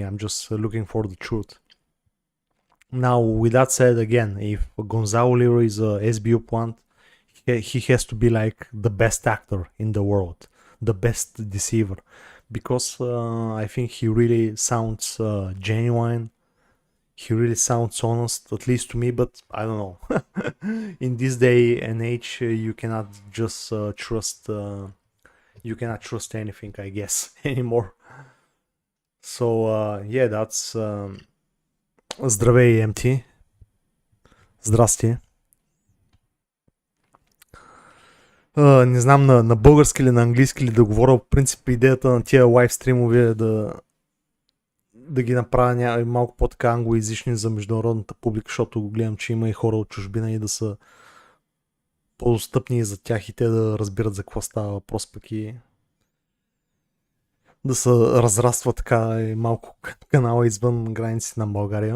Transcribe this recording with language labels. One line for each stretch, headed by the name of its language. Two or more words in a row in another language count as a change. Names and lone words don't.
English: I'm just looking for the truth. Now, with that said, again, if Gonzalo Lira is a SBU plant, he has to be like the best actor in the world, the best deceiver, because I think he really sounds genuine. He really sounds honest, at least to me, but I don't know. In this day and age, you cannot just trust. You cannot trust anything, I guess, anymore. So yeah, that's.
Bulgarian: Здравей, MT. Здрасти. Не знам на български или на английски ли да говоря. В принцип идеята на тия лайв стримове е да ги направя малко по-така англоязични за международната публика, защото гледам, че има и хора от чужбина и да са по-достъпни за тях и те да разбират за какво става въпрос, пък и да се разраства така и малко канала извън границите на България.